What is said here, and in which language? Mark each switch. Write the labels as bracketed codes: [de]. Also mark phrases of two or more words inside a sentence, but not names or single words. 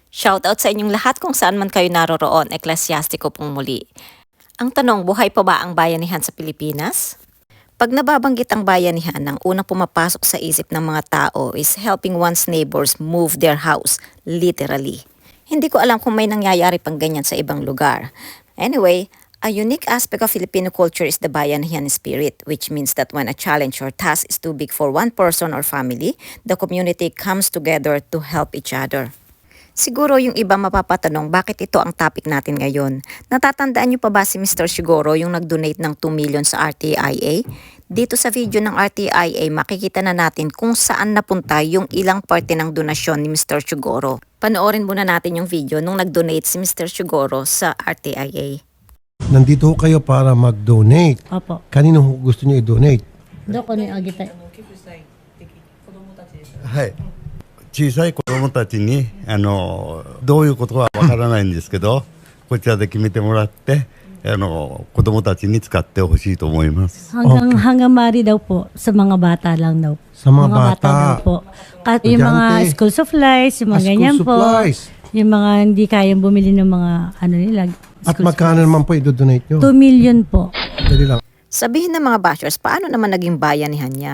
[tl] Shoutout sa inyong lahat kung saan man kayo naroroon, Eklesiastiko pong muli. Ang tanong, buhay pa ba ang bayanihan sa Pilipinas? Pag nababanggit ang bayanihan, ang unang pumapasok sa isip ng mga tao [en] is helping one's neighbors move their house, literally. [tl] Hindi ko alam kung may nangyayari pang ganyan sa ibang lugar. [en] Anyway, a unique aspect of Filipino culture is the bayanihan spirit, which means that when a challenge or task is too big for one person or family, the community comes together to help each other. [tl] Siguro yung iba mapapatanong bakit ito ang topic natin ngayon. Natatandaan niyo pa ba si Mr. Siguro yung nag-donate ng 2 million sa RTIA? Dito sa video ng RTIA makikita na natin kung saan napunta yung ilang parte ng donasyon ni Mr. Siguro. Panoorin muna natin yung video nung nag-donate si Mr. Siguro sa RTIA. Nandito ho kayo para mag-donate. Opo. Kanino ho gusto niyo i-donate? [ja] どこにあげたい？はい。小さい子供たちにどういうことはわからないんですけどこちらで決めてもらって子供たちに使ってほしいと思います。 [tl] Hanggang maaari daw po sa mga bata lang daw. Sa mga bata. daw po. Yung mga Estudyante. [en] school supplies, [tl] yung mga School ganyan supplies. po. Yung mga hindi kayang bumili ng mga nila. At school magkano naman po i-donate nyo? 2 million po. Dali lang. Sabihin ng mga bashers, paano naman naging bayanihan yan?